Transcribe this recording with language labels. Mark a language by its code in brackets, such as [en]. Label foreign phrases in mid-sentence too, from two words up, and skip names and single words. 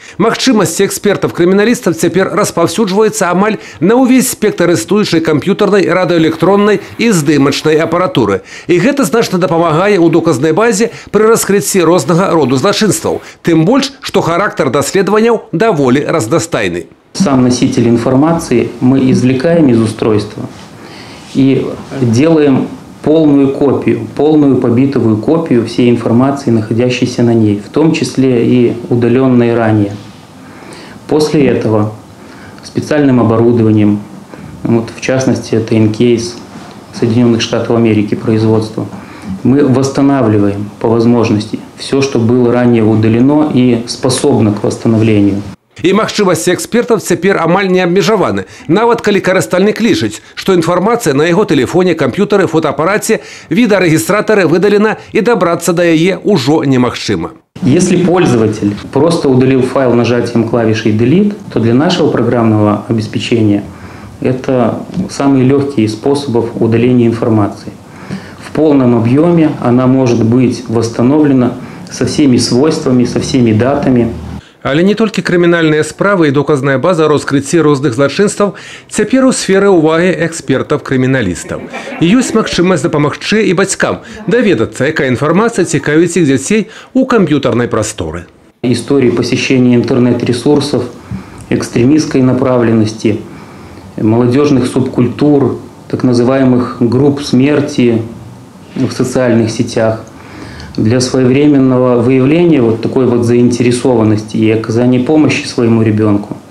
[be] Магчымасці экспертаў-крыміналістаў цяпер распаўсюджваюцца амаль на ўвесь спектр існуючай камп'ютарнай, радыёэлектроннай і здымачнай апаратуры. І гэта значна дапамагае ў доказнай базе пры раскрыцці рознага роду злачынстваў. Тым больш, што характар даследаванняў даволі разнастайны. [ru] Сам носитель информации мы извлекаем из устройства и делаем полную копию, полную побитовую копию всей информации, находящейся на ней, в том числе и удаленной ранее. После этого специальным оборудованием, вот в частности это InCase Соединенных Штатов Америки производства, мы восстанавливаем по возможности все, что было ранее удалено и способно к восстановлению. [be] І магчымасці экспертаў цяпер амаль не абмежаваны. Нават калі карыстальнік лічыць, што інфармацыя на яго тэлефоне, камп'ютары, фотоапараце, відэарэгістратары выдалена і дабрацца да яе ўжо немагчыма. [ru] Если пользователь просто удалил файл нажатием клавиши Delete, то для нашего программного обеспечения это самый легкий из способов удаления информации. В полном объеме она может быть восстановлена со всеми свойствами, со всеми датами. [be] Але не толькі крымінальныя справы і доказная база раскрыцці розных злачынстваў цяпер у сферы ўвагі экспертаў-крыміналістаў. І ёсць магчымасць дапамагчы і бацькам даведацца, якая інфармацыя цікавіць іх дзяцей у камп'ютарнай прасторы. [ru] Истории посещения интернет-ресурсов, экстремистской направленности, молодежных субкультур, так называемых групп смерти в социальных сетях. Для своевременного выявления вот такой вот заинтересованности и оказания помощи своему ребенку.